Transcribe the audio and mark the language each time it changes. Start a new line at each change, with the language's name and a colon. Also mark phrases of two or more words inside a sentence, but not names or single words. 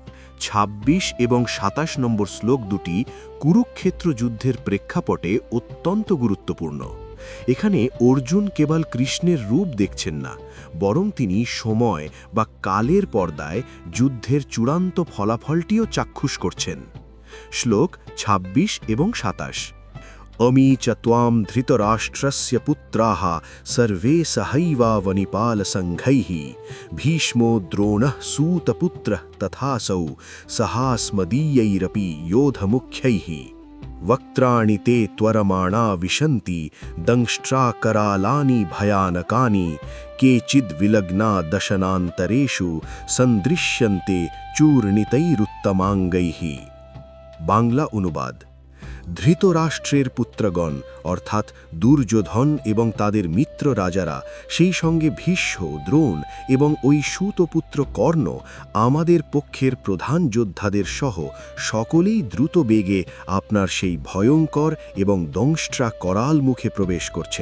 Bangla: 26 এবং 27 নম্বর শ্লোক দুটি কুরুক্ষেত্র যুদ্ধের প্রেক্ষাপটে অত্যন্ত গুরুত্বপূর্ণ। এখানে অর্জুন কেবল কৃষ্ণের রূপ দেখছেন না, বরং তিনি সময় বা কালের পর্দায় যুদ্ধের চূড়ান্ত ফলাফলটিও চাক্ষুষ করছেন। শ্লোক 26 এবং 27।
Sanskrit: অমি চ ত্বাম ধৃতরাষ্ট্রস্য পুত্রাঃ সর্বে সহৈবাবনিপালসংঘৈঃ ভীষ্মো দ্রোণঃ সূতপুত্রঃ তথাসৌ সহাস্মদীয়ৈরপি যোধমুখ্যৈঃ। वक्त्राणि ते त्वरमाणा विशन्ति दंष्ट्राकरालानि भयानकानि केचिद्विलग्ना दशनान्तरेषु सन्दृश्यन्ते चूर्णितैरुत्तमाङ्गैः।
Bangla: বাংলা অনুবাদ। ধৃতরাষ্ট্রের পুত্রগণ অর্থাৎ দুর্যোধন এবং তাদের মিত্র রাজারা, সেই সঙ্গে ভীষ্ম, দ্রোণ এবং ওই সূতপুত্র কর্ণ আমাদের পক্ষের প্রধান যোদ্ধাদের সহ সকলেই দ্রুত বেগে আপনার সেই ভয়ঙ্কর এবং দংষ্ট্রা করাল মুখে প্রবেশ করছেন।